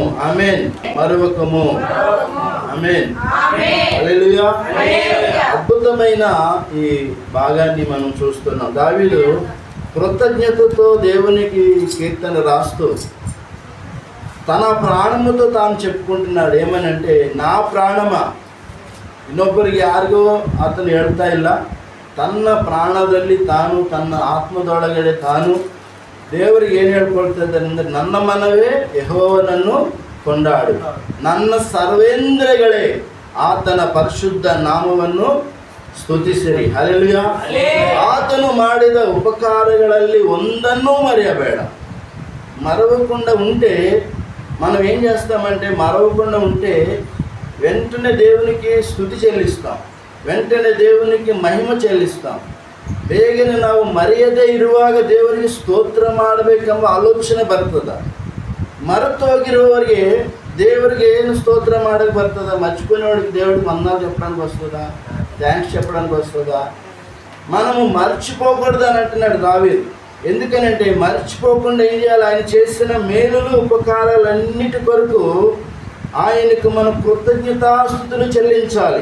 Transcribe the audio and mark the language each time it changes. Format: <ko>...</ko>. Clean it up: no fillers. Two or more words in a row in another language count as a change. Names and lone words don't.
<te>ఆమేన్. మరువకము. ఆమేన్. హల్లెలూయా. అద్భుతమైన ఈ భాగాన్ని మనం చూస్తున్నాం. దావీదు కృతజ్ఞతతో దేవునికి కీర్తన రాస్తూ తన ప్రాణముతో తాను చెప్పుకుంటున్నాడు. ఏమనంటే, నా</te> <kn>ಪ್ರಾಣಮಾ, ಇನ್ನೊಬ್ಬರಿಗೆ ಯಾರಿಗೋ ಆತನು ಹೇಳ್ತಾ ಇಲ್ಲ, ತನ್ನ ಪ್ರಾಣದಲ್ಲಿ ತಾನು, ತನ್ನ ಆತ್ಮದೊಳಗಡೆ ತಾನು ದೇವರಿಗೆ ಏನು ಹೇಳ್ಕೊಳ್ತಾ ಇದ್ದಾನೆ ಅಂದರೆ, ನನ್ನ ಮನವೇ ಯೆಹೋವನನ್ನು ಕೊಂಡಾಡು, ನನ್ನ ಸರ್ವೇಂದ್ರಿಯಗಳೇ ಆತನ ಪರಿಶುದ್ಧ ನಾಮವನ್ನು ಸ್ತುತಿಸಿರಿ. ಹಲ್ಲೆಲೂಯಾ. ಆತನು ಮಾಡಿದ ఉపకారಗಳಲ್ಲಿ ಒಂದನ್ನೂ మರೆయಬೇಡ.</kn> <te>మరవకుండా ఉంటే మనం ఏం చేస్తామంటే, మరవకుండా ఉంటే వెంటనే దేవునికి స్తుతి చెల్లిస్తాం, వెంటనే దేవునికి మహిమ చెల్లిస్తాం.</te> <kn>ಬೇಗನೆ ನಾವು ಮರೆಯದೇ ಇರುವಾಗ ದೇವರಿಗೆ ಸ್ತೋತ್ರ ಮಾಡಬೇಕೆಂಬ ಆಲೋಚನೆ ಬರ್ತದ. ಮರೆತೋಗಿರುವವರಿಗೆ దేవుడికి ಏನು స్తోత్ర ಮಾಡಕ್ಕೆ ಬರ್ತದ?</kn> <te>మర్చిపోయినవాడికి దేవుడికి వందనాలు చెప్పడానికి వస్తుందా? థ్యాంక్స్ చెప్పడానికి వస్తుందా? మనము మర్చిపోకూడదు అని అంటున్నాడు దావీదు. ఎందుకనంటే, మర్చిపోకుండా ఏం చేయాలి? ఆయన చేసిన మేలులు ఉపకారాలన్నిటి కొరకు ఆయనకు మనం కృతజ్ఞతాస్తుతులు చెల్లించాలి.</te>